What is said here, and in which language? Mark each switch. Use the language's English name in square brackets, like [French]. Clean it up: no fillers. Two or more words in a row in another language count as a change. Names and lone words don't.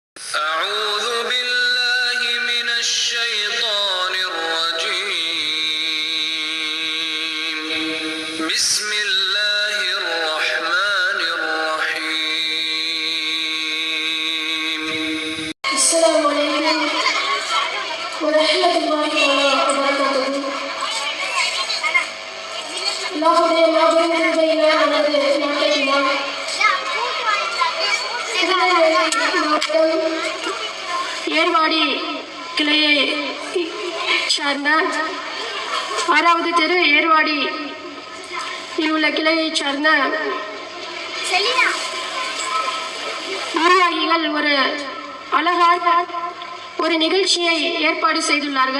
[Arabic] أعوذ بالله من الشيطان الرجيم. بسم الله الرحمن الرحيم. السلام عليكم ورحمة الله وبركاته. [Tamil] அல்லாஹ்வுடைய மாபெரும் கிருபையினால் நமது நாட்டினால் ஏர்வாடி கிளையை சார்ந்த 6வது தெரு ஏர்வாடி உள்ள கிளையை சார்ந்த நிர்வாகிகள் ஒரு அழகான ஒரு நிகழ்ச்சியை ஏற்பாடு செய்துள்ளார்கள்.